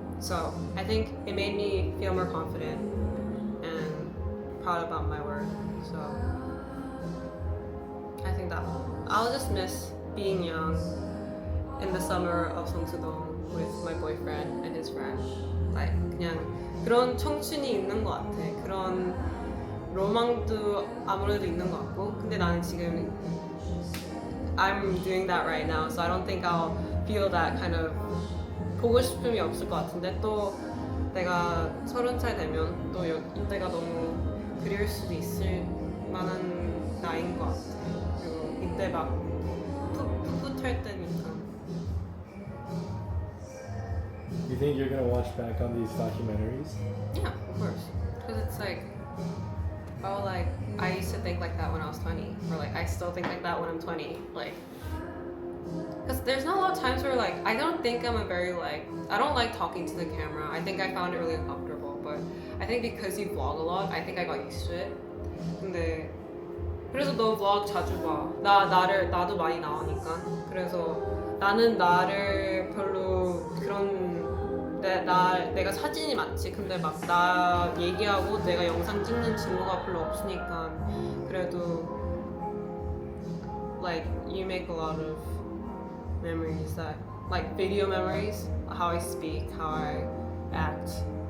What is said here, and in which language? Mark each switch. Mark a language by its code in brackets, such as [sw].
[en] So I think it made me feel more confident and proud about my work. So I think that I'll just miss being young in the summer of 성수동 with my boyfriend and his friend. [ko] Like 그냥 그런 청춘이 있는 것 같아. 그런 로망도 아무래도 있는 것 같고. 근데 나는 지금 [en] I'm doing that right now, so I don't think I'll feel that kind of [ko] 보고 싶음이 없을 것 같은데 또 내가 30살 되면 또 이때가 너무 그리울 수도 있을 만한 나이인 것 같아. 그리고 이때 막 풋풋할 때니까. [en] You think you're gonna watch back on these documentaries? Yeah, of course. Because it's like, oh, like, I used to think like that when I was 20. Or like, I still think like that when I'm 20. Like, because there's not a lot of times where like, I don't think I'm a very like, I don't like talking to the camera. I think I found it really uncomfortable. But I think because you vlog a lot, I think I got used to it. [ko] 근데 그래서 너 vlog 자주 봐. 나도 많이 나오니까. 그래서 나는 나를 별로 그런 내가 사진이 많지. 근데 막 나 얘기하고 내가 영상 찍는 친구가 별로 없으니까 그래도 [en] like you make a lot of memories that like video memories, how I speak, how I act.